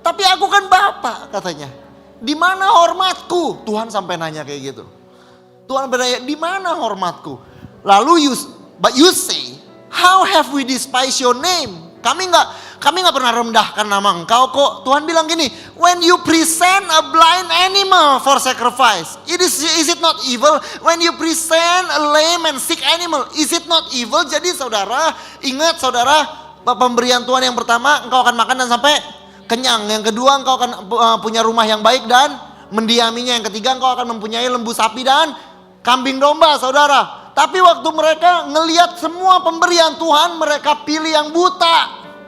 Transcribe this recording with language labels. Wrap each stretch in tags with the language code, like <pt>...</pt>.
<id>Tapi aku kan Bapak katanya. Di mana hormatku? Tuhan sampai nanya kayak gitu. Tuhan bertanya, di mana hormatku? Lalu</id> <en>but you say, how have we despised your name?</en> <id>Kami nggak pernah rendahkan nama engkau kok. Tuhan bilang gini,</id> <en>when you present a blind animal for sacrifice, is it not evil? When you present a lame and sick animal, is it not evil?</en> <id>Jadi saudara, ingat saudara, pemberian Tuhan yang pertama, engkau akan makan dan sampai kenyang. Yang kedua, engkau akan punya rumah yang baik dan mendiaminya. Yang ketiga, engkau akan mempunyai lembu sapi dan kambing domba, saudara. Tapi waktu mereka ngelihat semua pemberian Tuhan, mereka pilih yang buta.</id>